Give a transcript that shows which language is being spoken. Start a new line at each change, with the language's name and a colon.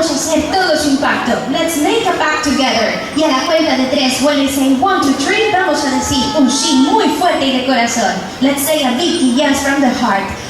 English: Let's make a pact together.
Spanish: Y a la cuenta de 3,
English: when I say 1, 2, 3,
Spanish: vamos a decir un sí muy fuerte y de corazón.
English: Let's say a big yes from the heart.